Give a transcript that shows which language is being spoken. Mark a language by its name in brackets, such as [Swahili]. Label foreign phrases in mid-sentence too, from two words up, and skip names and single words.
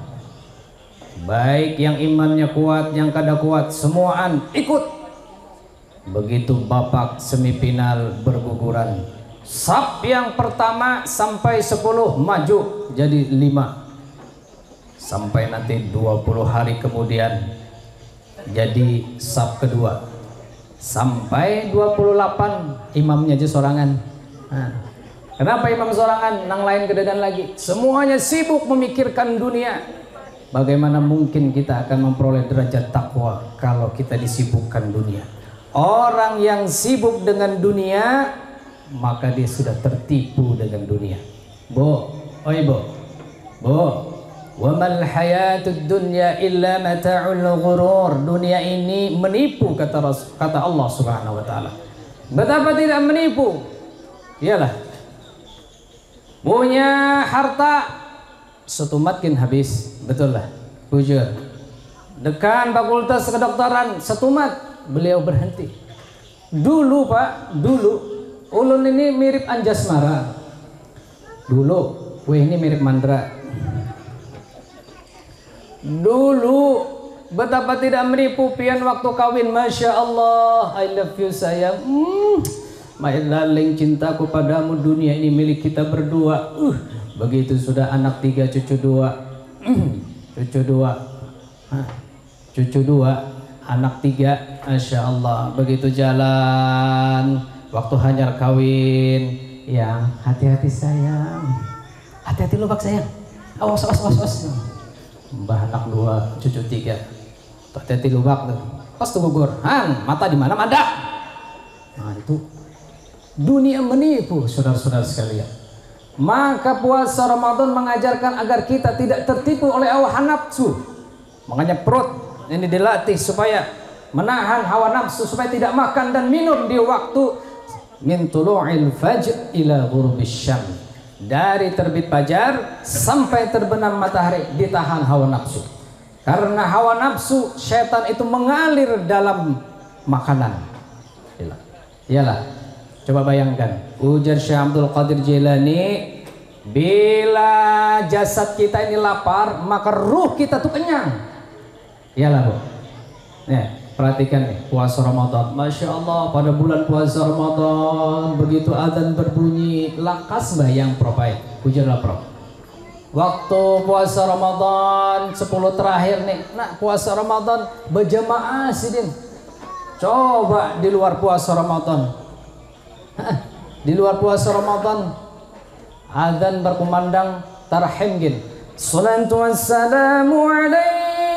[Banjar] Baik yang imannya kuat, yang kada kuat, semuaan ikut. [Indonesian] Begitu babak semifinal berguguran. Sap yang pertama sampai 10 maju jadi 5. Sampai nanti 20 hari kemudian jadi sap kedua. [Banjar] Sampai 28 imamnya aja sorangan. Nah, kenapa imam sorangan? Nang lain kedadan lagi. [Indonesian] Semuanya sibuk memikirkan dunia. Bagaimana mungkin kita akan memperoleh derajat takwa kalau kita disibukkan dunia? Orang yang sibuk dengan dunia, maka dia sudah tertipu dengan dunia. [Arabic] Bo, oi bo, وما الحياة الدنيا إلا متاع الغرور. [Indonesian] Dunia ini menipu, kata Allah [Arabic] سبحانه وتعالى. [Indonesian] Betapa tidak menipu? Iyalah. [Banjar] Punya harta setumatkin habis, betul lah, bujur. Dekan Fakultas Kedokteran setumat, beliau berhenti. Dulu Pak, dulu ulun ini mirip Anjasmara. Dulu, ini mirip Mandra. Dulu betapa tidak menipu pian waktu kawin, [Arabic] ما شاء الله, [English] I love you sayang. My darling, [Indonesian] cintaku padamu, dunia ini milik kita berdua. Begitu sudah anak 3, cucu 2, cucu 2, anak 3, [Arabic] ما شاء الله. [Banjar] Begitu jalan, waktu hanyar kawin, yang hati-hati sayang, hati-hati lubak sayang, awas. Mbah anak 2, cucu 3, hati-hati lubak tuh. Pas tuh gugur, mata di mana? Mada. [Indonesian] Nah, itu dunia menipu, saudara-saudara sekalian. Maka puasa Ramadan mengajarkan agar kita tidak tertipu oleh hawa nafsu. Makanya perut ini dilatih supaya menahan hawa nafsu, supaya tidak makan dan minum di waktu [Arabic] من طلوع الفجر إلى غروب الشمس. [Indonesian] Dari terbit fajar sampai terbenam matahari ditahan hawa nafsu. Karena hawa nafsu setan itu mengalir dalam makanan. Iyalah. Coba bayangkan, ujar Syekh Abdul Qadir Jilani, bila jasad kita ini lapar, maka ruh kita tuh kenyang. Iyalah, Bu. Nih, perhatikan nih, puasa Ramadan. [Arabic] ما شاء الله, [Indonesian] pada bulan puasa Ramadan, begitu azan berbunyi, [Banjar] lakas bayang [Indonesian] Prof. [Banjar] Ujarlah Prof. Waktu puasa Ramadan 10 terakhir nih, nah puasa Ramadan berjamaah sidin. [Indonesian] Coba di luar puasa Ramadan. Di luar puasa Ramadan, azan berkumandang tarhim gin. [Arabic] الصلاة والسلام عليك.